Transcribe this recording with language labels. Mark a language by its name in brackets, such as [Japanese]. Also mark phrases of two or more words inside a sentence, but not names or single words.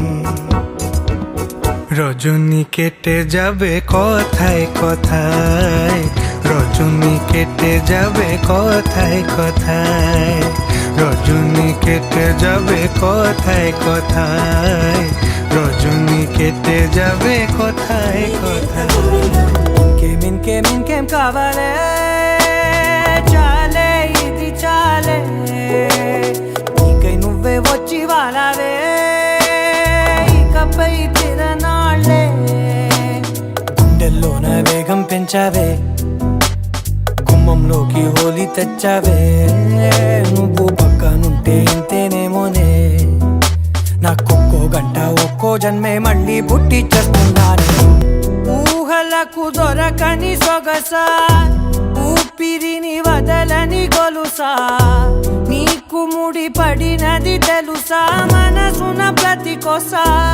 [Bangla] রজনী কেটে যাবে কথায় কথায় রজনী কেটে যাবে কথায় কথায় রজনী কেটে যাবে কথায় কথায় রজনী কেটে যাবে কথায় কথায় [Telugu] ఇంకేం కావాలే చాలే ఇది చాలే నీకై నువ్వే వచ్చి వాలావే ఇకపై తిరనాళ్ళే గుండెల్లోన వేగం పెంచావే గుమ్మంలోకి హోలీ తెచ్చావే నువ్వు పక్కనుంటే ఇంతేనేమోనే నాకొక్కో గంట ఒక్కో జన్మే మళ్ళీ పుట్టి చేస్తున్నాను ఊహలకు దొరకని సొగసా ఊపిరిని వదలని గొలుసా నీకు ముడి పడినది తెలుసా మనసున ప్రతి కొసా